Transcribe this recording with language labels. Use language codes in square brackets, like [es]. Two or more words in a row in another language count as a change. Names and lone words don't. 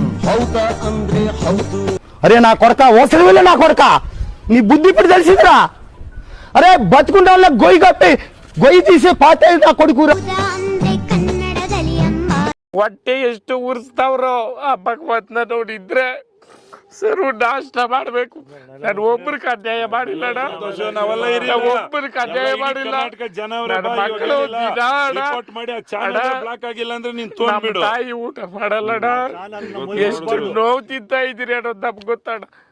[kn] ಹೌದಾ ಅಂದ್ರೆ ಹೌದು. [te] అరే నా కొడక ఓసరి వెళ్ళి నా కొడక నీ బుద్ధి ఇప్పుడు తెలిసిందిరా. అరే బతుకుంటే వాళ్ళ గొయ్యి కప్పి గొయ్యి తీసే పాత నా కొడుకురా. [kn] ಹೊಟ್ಟೆ ಎಷ್ಟು ಉರ್ಸ್ತಾವ್ರೋ ಆ ಭಗವಂತನ ನೋಡಿದ್ರೆ ಸರು ನಾಷ್ಟ ಮಾಡ್ಬೇಕು. ನಾನು ಒಬ್ಬರಿಗೆ ಅನ್ಯಾಯ ಮಾಡಿಲ್ಲಣ್ಣ, ಒಬ್ಬರಿಗೆ ಅನ್ಯಾಯ ಮಾಡಿಲ್ಲ. ತಾಯಿ ಊಟ ಮಾಡಲ್ಲಣ್ಣ, ಎಷ್ಟು ನೋವು ತಿಂತ ಇದ್ದೀರಿ ಅನ್ನೋದು ನಮ್ಗೆ ಗೊತ್ತಣ್ಣ.